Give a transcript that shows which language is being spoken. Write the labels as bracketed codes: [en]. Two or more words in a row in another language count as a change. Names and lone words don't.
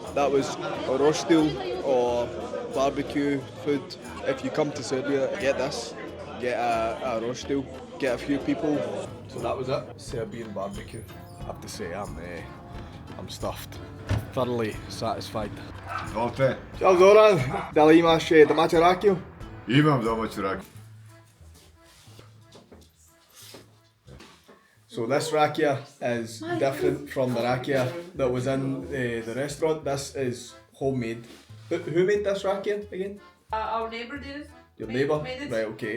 [en] That was a rostil or barbecue food. If you come to Serbia, get this, get a rostil, get a few people. So that was it, Serbian barbecue. I have to say I'm stuffed, thoroughly satisfied. [sr] Izvolite. Ćao Zoran, da li imaš domaću rakiju? Imam domaću rakiju. [en] So this rakia is different from the rakia that was in the restaurant. This is homemade. Who made this rakia again? Our neighbor did it. Your neighbour? Made it. Right, okay.